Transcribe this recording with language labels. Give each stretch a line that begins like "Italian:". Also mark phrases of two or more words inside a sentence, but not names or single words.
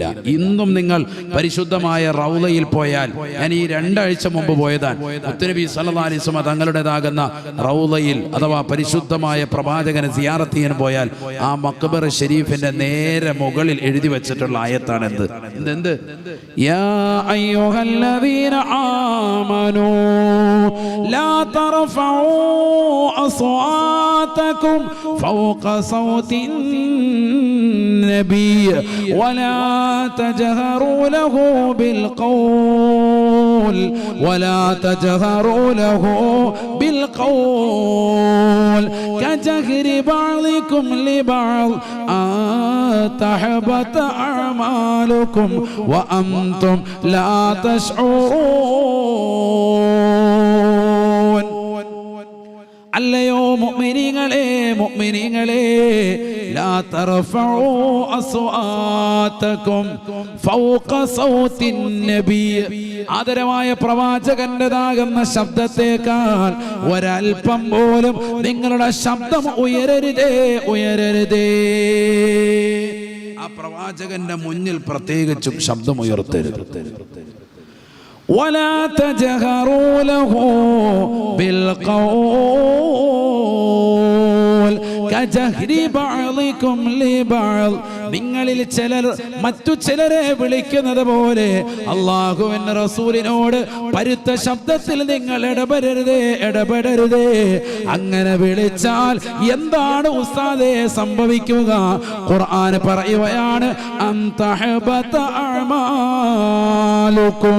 Malayalam: ഇന്നും നിങ്ങൾ പരിശുദ്ധമായ റൗളയിൽ പോയാൽ, ഞാൻ ഈ 2 ആഴ്ച മുമ്പ് പോയതാണ്, മുത്തുനബി
Arabic: صلى الله عليه وسلم
Malayalam: തങ്ങളുടേതാകുന്ന റൗളയിൽ അഥവാ പരിശുദ്ധമായ പ്രവാചകനെ സിയാറത്ത് ചെയ്യാൻ പോയാൽ ആ മഖ്ബറ ഷരീഫിന്റെ നേരെ മുകളിൽ എഴുതി വെച്ചിട്ടുള്ള ആയത്താണ് എന്ത്?
Arabic: يا أيها الذين آمنوا لا ترفعوا أصواتكم فوق صوت النبي ولا تجهروا له بالقول كجهر بعضكم لبعض أن تحبط أعمالكم وأنتم لا تشعرون.
Malayalam: അല്ലയോ മുഅ്മിനീങ്ങളെ,
Arabic: لا ترفعوا أصواتكم فوق صوت النبي.
Malayalam: ആദരവായ പ്രവാചകന്റേതാകുന്ന ശബ്ദത്തേക്കാൾ ഒരൽപ്പം പോലും നിങ്ങളുടെ ശബ്ദം ഉയരരുതേ, ഉയരരുതേ. ആ പ്രവാചകന്റെ മുന്നിൽ പ്രത്യേകിച്ചും ശബ്ദം ഉയർത്തരുത്.
Arabic: ولا تجهروا له بالقول كجهر بعضكم لبعض.
Malayalam: നിങ്ങളിൽ ചിലർ മറ്റു ചിലരെ വിളിക്കുന്നത് പോലെ അല്ലാഹുവിന്റെ റസൂലിനോട് പരുത്ത ശബ്ദത്തിൽ നിങ്ങൾ ഇടപെടരുതേ, ഇടപെടരുതേ. അങ്ങനെ വിളിച്ചാൽ എന്താണ് ഉസ്താദേ സംഭവിക്കുക? ഖുർആൻ പറയുകയാണ്,
Arabic: أن تحبط أعمالكم.